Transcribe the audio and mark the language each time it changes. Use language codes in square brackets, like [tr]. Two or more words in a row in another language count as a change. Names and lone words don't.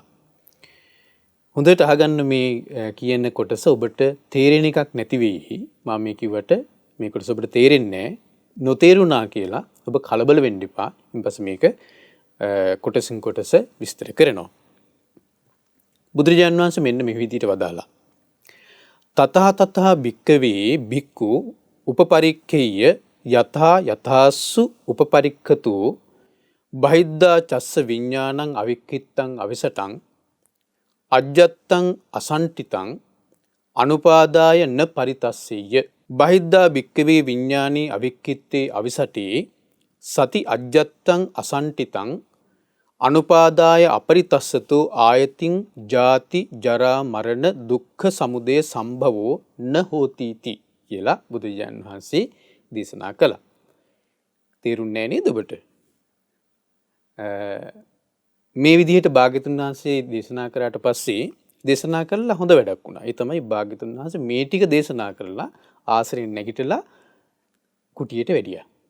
[si] හොඳට අහගන්න මේ කියන කොටස ඔබට තේරෙන එකක් නැති වෙයි. මම මේ කිව්වට මේ කොටස ඔබට තේරෙන්නේ නැහැ. නොතේරුණා කියලා ඔබ කලබල වෙන්න එපා. ඊපස්සේ මේක කොටසින් කොටස විස්තර කරනවා. බුදුරජාණන් වහන්සේ මෙන්න මේ විදිහට වදාලා. [pi] තතහ තතහ භික්කවේ භික්ඛු උපපරික්ඛේය යථා යථාසු උපපරික්ඛතු බහිද්ධා චස්ස විඥානං අවික්ඛිත්තං අවිසටං අජ්ජත්තං අසන්ටිතං අනුපාදාය න පරිතස්සෙය්‍ය බහිද්ධා භික්ඛවේ විඥානී අවික්ඛිත්තේ අවිසටේ සති අජ්ජත්තං අසන්ටිතං අනුපාදාය අපරිතස්සතෝ ආයතින් ජාති ජරා මරණ දුක්ඛ සමුදය සම්භවෝ න හෝති [si] කියලා බුදුරජාණන් වහන්සේ දේශනා කළා. තේරුන්නේ නේද ඔබට? මේ විදිහට භාග්‍යතුන් වහන්සේ දේශනා කරාට පස්සේ දේශනා කළා හොඳ වැඩක් වුණා. ඒ තමයි භාග්‍යතුන් වහන්සේ මේ ටික දේශනා කරලා ආශ්‍රයෙන් නැගිටලා කුටියට වැඩියා.